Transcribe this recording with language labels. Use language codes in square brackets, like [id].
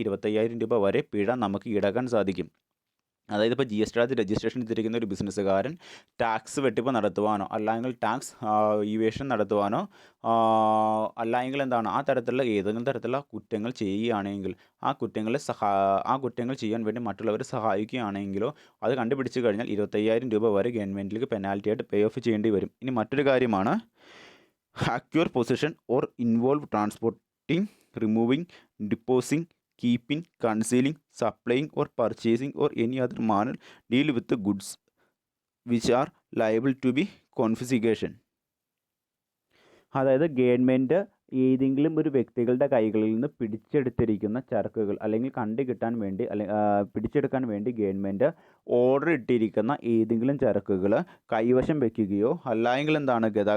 [ml] 25,000 രൂപ വരെ പിഴ നമുക്ക് ഈടാക്കാൻ സാധിക്കും. അതായത് ഇപ്പോൾ GST രജിസ്ട്രേഷൻ ചെയ്തിരിക്കുന്ന ഒരു ബിസിനസ്സുകാരൻ ടാക്സ് വെട്ടിപ്പ് നടത്തുവാനോ അല്ലെങ്കിൽ ടാക്സ് ഇവേഷൻ നടത്തുവാനോ അല്ലെങ്കിൽ എന്താണ് ആ തരത്തിലുള്ള ഏതെങ്കിലും തരത്തിലുള്ള കുറ്റങ്ങൾ ചെയ്യുകയാണെങ്കിൽ ആ കുറ്റങ്ങൾ ചെയ്യാൻ വേണ്ടി മറ്റുള്ളവരെ സഹായിക്കുകയാണെങ്കിലോ അത് കണ്ടുപിടിച്ച് കഴിഞ്ഞാൽ 25,000 രൂപ വരെ ഗവൺമെൻറ്റിലേക്ക് പെനാൽറ്റിയായിട്ട് പേ ഓഫ് ചെയ്യേണ്ടി വരും. ഇനി മറ്റൊരു കാര്യമാണ് [en] Acquire possession or involve transporting, removing, depositing, keeping, concealing, supplying or purchasing or any other manner deal with the goods which are liable to be confiscation. [ml] അതായത് ഗവൺമെൻറ് ഏതെങ്കിലും ഒരു വ്യക്തികളുടെ കൈകളിൽ നിന്ന് പിടിച്ചെടുത്തിരിക്കുന്ന ചരക്കുകൾ അല്ലെങ്കിൽ കണ്ടുകിട്ടാൻ വേണ്ടി പിടിച്ചെടുക്കാൻ വേണ്ടി ഗവൺമെൻറ് ഓർഡർ ഇട്ടിരിക്കുന്ന ഏതെങ്കിലും ചരക്കുകൾ കൈവശം വയ്ക്കുകയോ അല്ലെങ്കിൽ എന്താണ്